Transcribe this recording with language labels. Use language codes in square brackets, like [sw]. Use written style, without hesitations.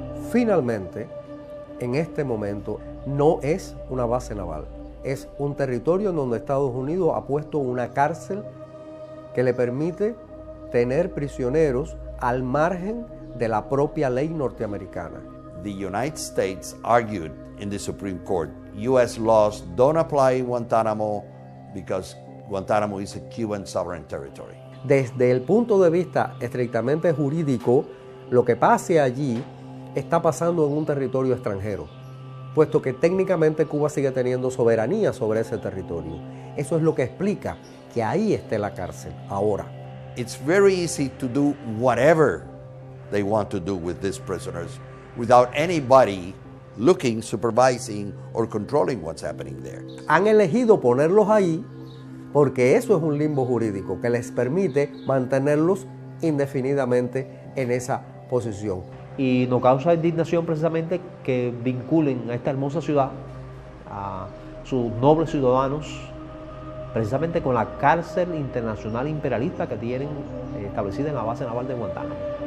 [es] Finalmente, en este momento, no es una base naval, es un territorio en donde Estados Unidos ha puesto una cárcel que le permite tener prisioneros al margen de la propia ley norteamericana. [en] The United States argued in the Supreme Court, U.S. laws don't apply in Guantanamo because Guantanamo is a Cuban sovereign territory. [es] Desde el punto de vista estrictamente jurídico, lo que pase allí está pasando en un territorio extranjero, puesto que técnicamente Cuba sigue teniendo soberanía sobre ese territorio. Eso es lo que explica que ahí esté la cárcel ahora. [en] It's very easy to do whatever they want to do with these prisoners without anybody looking, supervising or controlling what's happening there. [es] Han elegido ponerlos ahí porque eso es un limbo jurídico que les permite mantenerlos indefinidamente en esa posición. Y nos causa indignación precisamente que vinculen a esta hermosa ciudad, a sus nobles ciudadanos, precisamente con la cárcel internacional imperialista que tienen establecida en la base naval de Guantánamo.